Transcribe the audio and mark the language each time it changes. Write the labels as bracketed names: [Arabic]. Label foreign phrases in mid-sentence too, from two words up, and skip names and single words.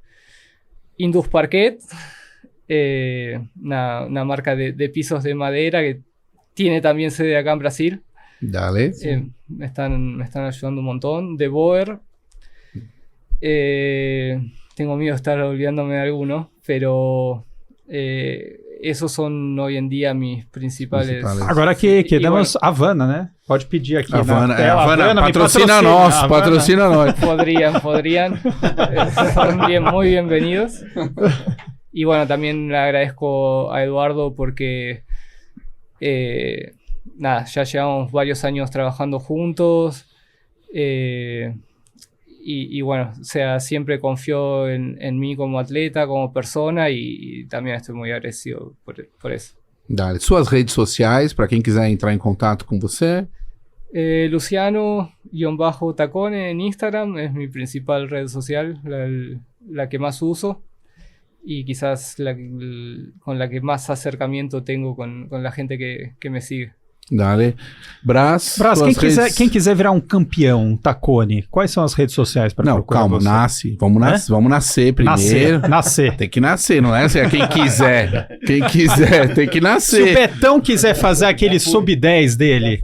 [Spanish] Indus Parquet, una marca de pisos de madera que tiene también sede acá en Brasil. Dale. Me están ayudando un montón. De Boer. Tengo miedo de estar olvidándome de alguno, pero esos son hoy en día mis principales. [Portuguese] Agora que demos Havana, né? Pode pedir aqui Havana, na tela. Havana, me patrocina nós, Havana. patrocina nós. [Spanish] Podrían. Son muy bienvenidos. Y bueno, también le agradezco a Eduardo porque nada, ya llevamos varios años trabajando juntos. Y bueno, o sea, siempre confió en mí como atleta, como persona y también estoy muy agradecido por eso. Dale. [Portuguese] Suas redes sociais, para quem quiser entrar em contato com você. [Spanish] Luciano-Tacone en Instagram es mi principal red social, la que más uso y quizás con la que más acercamiento tengo con la gente que me sigue. Dale. [Portuguese] Brás, Brás, suas redes- quem quiser virar um campeão Taconi, quais são as redes sociais para Não, procurar calma, você? nasce. Vamos nascer primeiro. Nascer. Tem que nascer, não é assim, é quem quiser. Quem quiser, tem que Se o nascer. Betão quiser fazer aquele sub-10 dele,